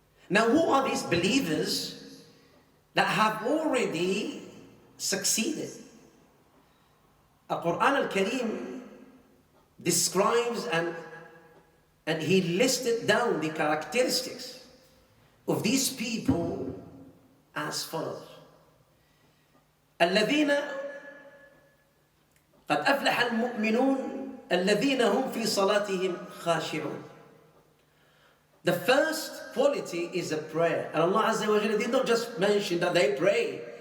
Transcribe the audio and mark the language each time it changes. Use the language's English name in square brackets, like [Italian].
[English] Now, who are these believers that have already succeeded? Al-Quran al-Kareem describes and he listed down the characteristics of these people as follows. [Arabic] الذين قد أفلح المؤمنون الذين هم في صلاتهم خاشعون. [English] The first quality is a prayer. And Allah Azza wa Jalla did not just mention that they pray.